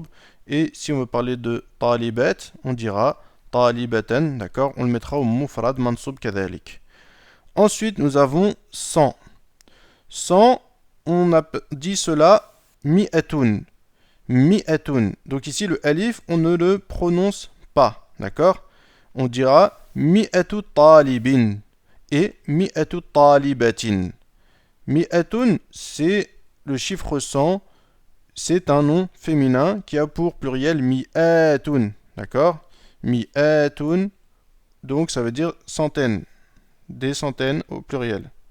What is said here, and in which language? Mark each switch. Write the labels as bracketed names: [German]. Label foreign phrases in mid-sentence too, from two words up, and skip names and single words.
[French] Et si on veut parler de talibat, on dira talibatan, d'accord, on le mettra au [Arabic] مفرد منصوب كذلك. [French] Ensuite, nous avons 100. 100, on a dit cela mi'atun. Mi'atun. Donc ici, le alif, on ne le prononce pas. D'accord? On dira [Arabic] مائة طالب [French] et [Arabic] مائة طالبة. [French] Mi'atun, c'est le chiffre 100. C'est un nom féminin qui a pour pluriel mi'atun. D'accord? Mi'atun. Donc ça veut dire centaines. Des centaines au pluriel.